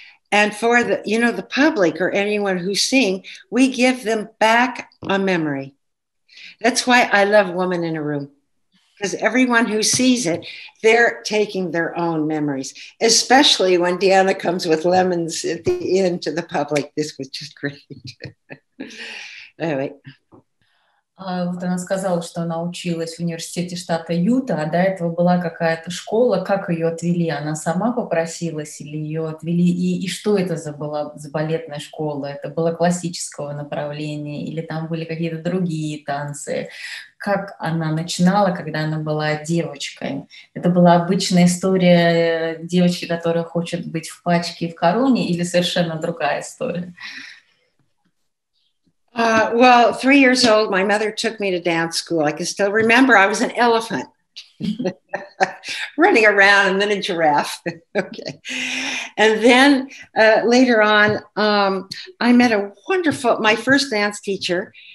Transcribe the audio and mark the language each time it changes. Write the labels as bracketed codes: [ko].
[en] And for the public or anyone who's seeing, we give them back a memory. That's why I love Woman in a Room, because everyone who sees it, they're taking their own memories, especially when Deanna comes with lemons at the end to the public. This was just great. Anyway. [ru] Вот она сказала, что она училась в университете штата Юта, а до этого была какая-то школа. Как ее отвели? Она сама попросилась или ее отвели? И что это была за балетная школа? Это было классического направления или там были какие-то другие танцы? Как она начинала, когда она была девочкой? Это была обычная история девочки, которая хочет быть в пачке и в короне, или совершенно другая история? [en] Well, 3 years old, my mother took me to dance school. I can still remember I was an elephant running around and then a giraffe. Okay. And then later on, I met my first dance teacher.